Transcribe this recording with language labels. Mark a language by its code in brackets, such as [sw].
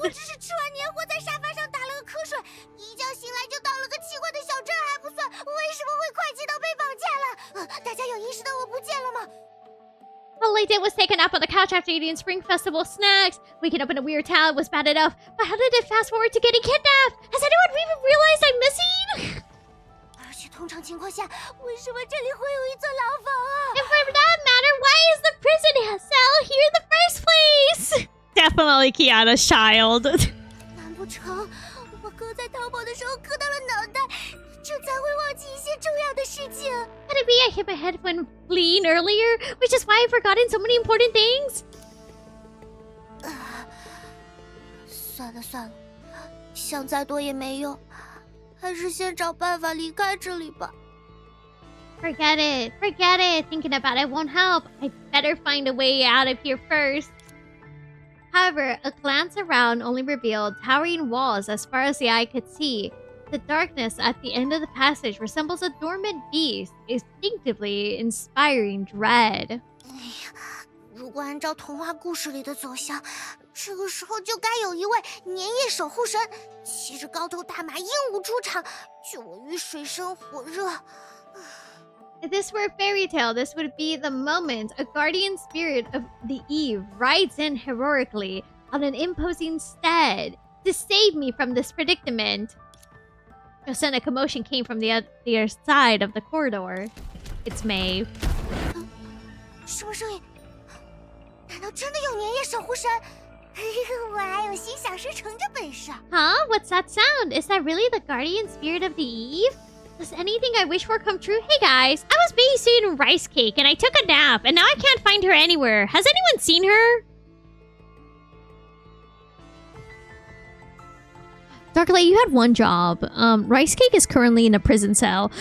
[zh] 我只是吃完年货在沙发上打了个瞌睡，一觉醒来就到了个奇怪的小镇还不算，为什么会快捷到被绑架了？大家有意识到我不见了吗？ [en] All I did was take a nap on the couch after eating Spring Festival snacks. Waking up in a weird town was bad enough, but how did it fast forward to getting kidnapped? Has anyone even realized I'm missing? [zh] 而且通常情况下，为什么这里会有一座牢房啊 [en] And for that matter, why is the prison cell here in the first place? Definitely Kiana's child. [zh] 难不成我哥在逃跑的时候磕到了脑袋，这才会忘记一些重要的事情？ [en] Could it be I hit my head when fleeing earlier, which is why I've forgotten so many important things? [zh] 算了算了，想再多也没用，还是先找办法离开这里吧。 [en] Forget it. Thinking about it won't help. I better find a way out of here first. However, a glance around only revealed towering walls as far as the eye could see. The darkness at the end of the passage resembles a dormant beast, instinctively inspiring dread. [zh] 如果按照童话故事里的走向，这个时候就该有一位年夜守护神，骑着高头大马英武出场，救我于水深火热。 [en] If this were a fairy tale, this would be the moment a guardian spirit of the Eve rides in heroically on an imposing steed to save me from this predicament. Just then a commotion came from the other side of the corridor. It's May. [zh] 什么声音？难道真的有年夜守护神？我还有心想事成的本事。 [en] Huh? What's that sound? Is that really the guardian spirit of the Eve? Does anything I wish for come true? Hey guys, I was babysitting Rice Cake and I took a nap and now I can't find her anywhere. Has anyone seen her? Darklight, you had one job. Rice Cake is currently in a prison cell.